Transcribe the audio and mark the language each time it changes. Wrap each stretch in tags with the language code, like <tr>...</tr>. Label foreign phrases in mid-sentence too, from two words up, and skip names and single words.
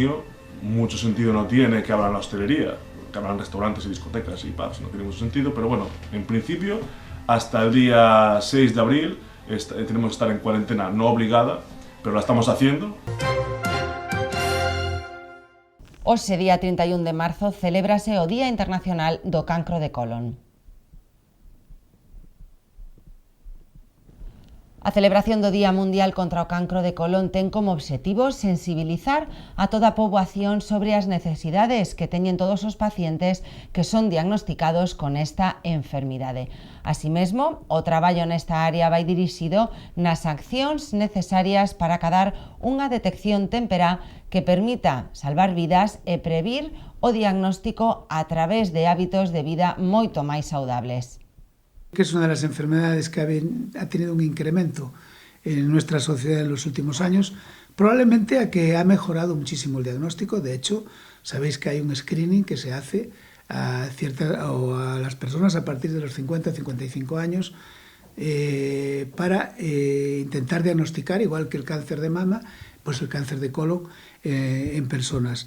<es>Mucho sentido no tiene que abran la hostelería. que habrán restaurantes y discotecas y pubs, no tiene mucho sentido, pero bueno, en principio, hasta el día 6 de abril tenemos que estar en cuarentena no obligada, pero la estamos haciendo.</es> <gl>Hoxe, día 31 de marzo, celébrase o Día Internacional do Cancro de Colon. A celebración do Día Mundial contra o Cancro de Colon ten como obxectivo sensibilizar a toda a poboación sobre as necesidades que teñen todos os pacientes que son diagnosticados con esta enfermidade. Así mesmo, o traballo nesta área vai dirixido nas accións necesarias para acadar unha detección temperá que permita salvar vidas e previr o diagnóstico a través de hábitos de vida moito máis saudables.</gl> <es>Que es una de las enfermedades que ha tenido un incremento en nuestra sociedad en los últimos años, probablemente a que ha mejorado muchísimo el diagnóstico. De hecho, sabéis que hay un screening que se hace a las personas a partir de los 50-55 años para intentar diagnosticar, igual que el cáncer de mama, pues el cáncer de colon en personas.</es>